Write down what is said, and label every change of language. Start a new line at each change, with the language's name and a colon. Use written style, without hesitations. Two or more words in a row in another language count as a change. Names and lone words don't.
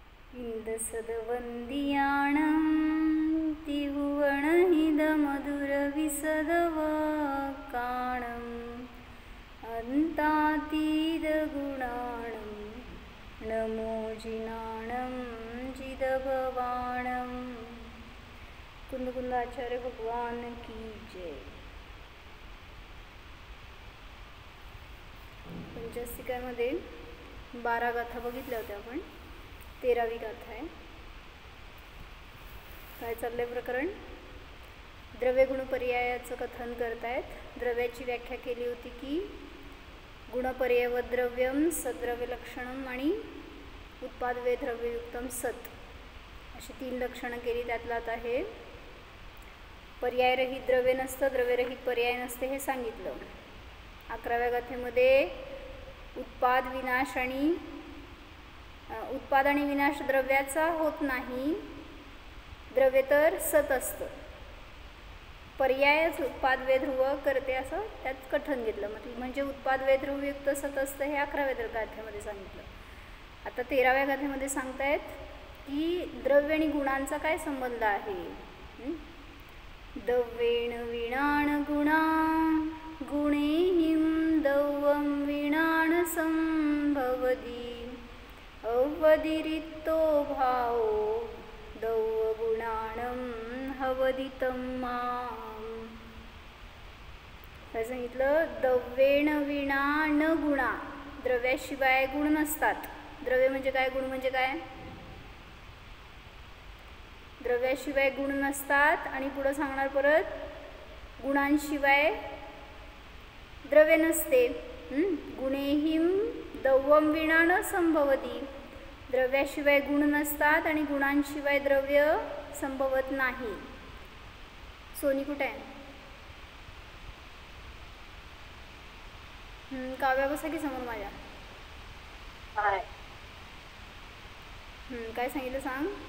Prakrit languages: इंदसदवंदियाणं तिहुवणहिदमधुरविसदवाकाणम् अन्तातीतगुणाणं नमो जिनाणं जिदभवाणं।
Hindi: कुंदकुंदाचार्य भगवान की जय।
Marathi: पंचस्तिकामध्ये 12 गाथा बघितल्या होत्या आपण. 13वी गाथा आहे. काय चाललंय प्रकरण? द्रव्य गुण पर्यायाचं कथन करतायत. द्रव्याची व्याख्या केली होती की
Sanskrit: गुणपर्यय द्रव्यम सद्रव्य लक्षणम
Marathi: आणि
Sanskrit: उत्पादवे द्रव्ययुक्तम सत
Marathi: अशी 3 लक्षणं केली. त्यातलं आता हे पर्यायरहित द्रव्य नसतं, द्रव्यरहित पर्याय नसते हे सांगितलं. 11व्या गाथेमध्ये उत्पाद विनाश आणि उत्पाद आणि विनाश द्रव्याचा होत नाही, द्रव्य तर सत असतं. पर्यायच उत्पाद वेध्रुव करते असं त्यात कथन घेतलं. म्हणजे उत्पाद वेध्रुवयुक्त सत असतं हे 11व्या गाथेमध्ये सांगितलं. आता 13व्या गाथेमध्ये सांगतायत की द्रव्य आणि गुणांचा काय संबंध आहे.
Prakrit languages: दव्येण विणाण गुणा गुणेहिं दव्वं विणाण संभवति अवधिरिक्तो भावो दव्व गुणाणं हवदितं माम.
Marathi: काय सांगितलं?
Prakrit languages: दव्येण विणा न गुणा,
Marathi: द्रव्याशिवाय गुण नसतात. द्रव्य म्हणजे काय, गुण म्हणजे काय? द्रव्याशिवाय गुण नसतात. आणि पुढं सांगणार परत गुणांशिवाय द्रव्य नसते.
Prakrit languages: गुणेहिं दव्वं विणा न संभवति,
Marathi: द्रव्याशिवाय गुण नसतात आणि गुणांशिवाय द्रव्य संभवत नाही. सोनी कुठे आहे? काव्या बसा की समोर माझ्या. काय सांगितलं सांग?